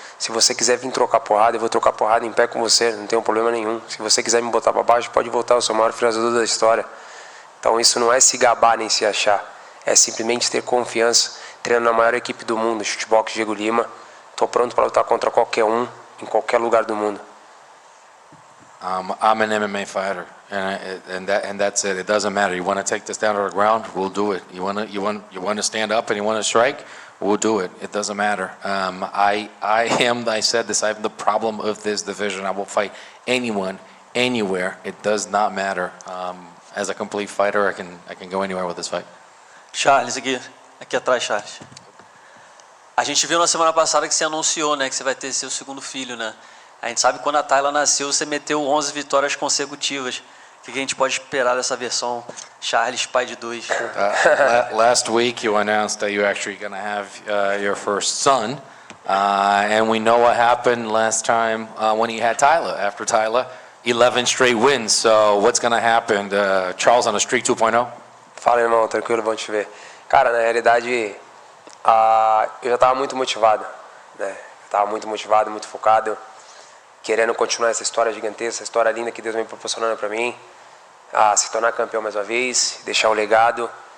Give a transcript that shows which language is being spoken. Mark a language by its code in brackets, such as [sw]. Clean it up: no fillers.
[pt] Se você quiser vir trocar porrada, eu vou trocar porrada em pé com você, não tenho problema nenhum. Se você quiser me botar para baixo, pode voltar, eu sou o maior finalizador da história. Então isso não é se gabar nem se achar, é simplesmente ter confiança. Treino na maior equipe do mundo, Chutebox Diego Lima. Estou pronto para lutar contra qualquer um, em qualquer lugar do mundo. [en] I'm an MMA fighter, and that's it. It doesn't matter. You want to take this down to the ground, we'll do it. You want to stand up and you want to strike, we'll do it. It doesn't matter. I said this. I have the problem of this division. I will fight anyone, anywhere. It does not matter. As a complete fighter, I can go anywhere with this fight. [pt] Charles, aqui atrás, Charles. A gente viu na semana passada que você anunciou, né, que você vai ter seu segundo filho, né? A gente sabe que quando a Tayla nasceu, você meteu 11 vitórias consecutivas. O que a gente pode esperar dessa versão Charles, pai de dois? [en] Last week you announced that you're actually going to have your first son, and we know what happened last time when you had Tayla. After Tayla, 11 straight wins. So what's going to happen? Charles on a streak 2.0? [pt] Fala, irmão, tranquilo, bom te ver. Cara, na realidade, eu já estava muito motivado, né? Estava muito motivado, muito focado, querendo continuar essa história gigantesca, essa história linda que Deus vem proporcionando para mim, se tornar campeão mais uma vez, deixar um legado.